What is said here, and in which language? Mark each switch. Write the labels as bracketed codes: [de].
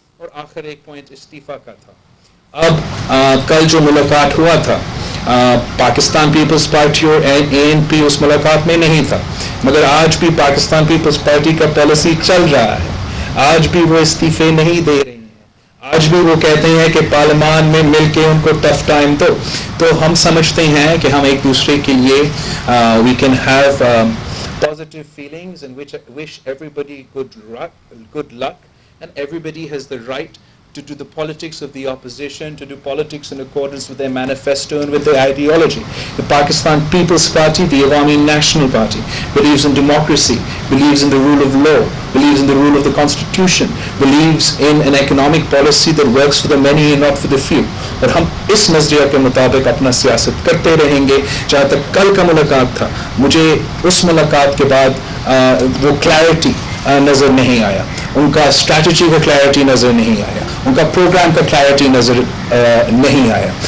[ur] اور آخر ایک پوائنٹ استعفیٰ کا تھا. اب کل جو ملاقات ہوا تھا پاکستان پیپلز پارٹی اور ANP اس ملاقات میں نہیں تھا، مگر آج بھی پاکستان پیپلز پارٹی کا پالیسی چل رہا ہے. آج بھی وہ استعفے نہیں دے رہی ہیں، آج بھی وہ کہتے ہیں کہ پارلیمان میں مل کے ان کو ٹف ٹائم دو. تو ہم سمجھتے ہیں کہ ہم ایک دوسرے کے لیے [en] we can have positive feelings and wish everybody good luck and everybody has the right to do the politics of the opposition, to do politics in accordance with their manifesto and with their ideology. The Pakistan People's Party, the Awami National Party, believes in democracy, believes in the rule of law, believes in the rule of the constitution, believes in an economic policy that works for the many and not for the few. [ur] اور ہم اس نظریہ کے مطابق اپنا سیاست کرتے رہیں گے. جہاں تک کل کا ملاقات تھا, مجھے اس ملاقات کے بعد وہ کلیئرٹی نظر نہیں آیا, ان کا اسٹریٹجی کا کلیئرٹی نظر نہیں آیا, ان کا پروگرام کا کلیئرٹی نظر نہیں آیا.